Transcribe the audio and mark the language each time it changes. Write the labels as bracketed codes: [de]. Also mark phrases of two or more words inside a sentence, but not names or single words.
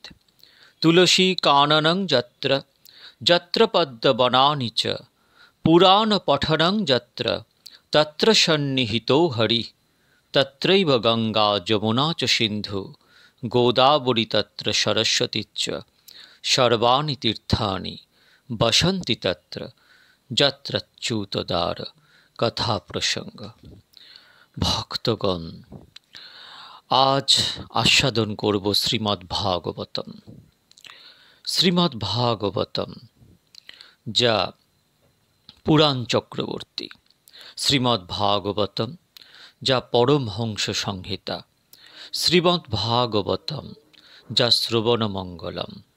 [sa] तुलसीकाननं यत्र यत्र पद्मवनानि च पुराणपठनं यत्र तत्र सन्निहितो हरिः तत्रैव गंगा जमुना च सिन्धु गोदावरी तत्र सरस्वती च सर्वाणि तीर्थानि वसन्ति तत्र যত্রচ্যুতদার কথা প্রসঙ্গ। [bn] ভক্তগণ, আজ আস্বাদন করব শ্রীমদ্ ভাগবতম। শ্রীমদ্ ভাগবতম যা পুরাণ চক্রবর্তী, শ্রীমদ্ ভাগবতম যা পরমহংস সংহিতা, শ্রীমদ্ ভাগবতম যা শ্রবণমঙ্গলম।